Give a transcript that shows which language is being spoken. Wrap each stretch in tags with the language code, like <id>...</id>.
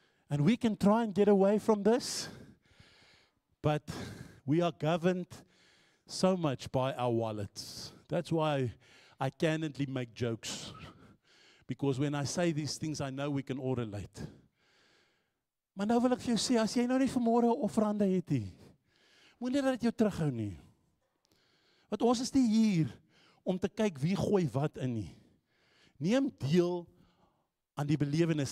<en>And we can try and get away from this, but we are governed so much by our wallets. That's why I candidly make jokes. Because when I say these things, I know we can all relate.</en> <af>Maar nou wil ek vir jou sê, as jy nou nie vanmôre 'n offerande het nie, moenie dat dit jou terughou nie. Want ons is nie hier om te kyk wie gooi wat in nie. Neem deel aan die belewenis.</af>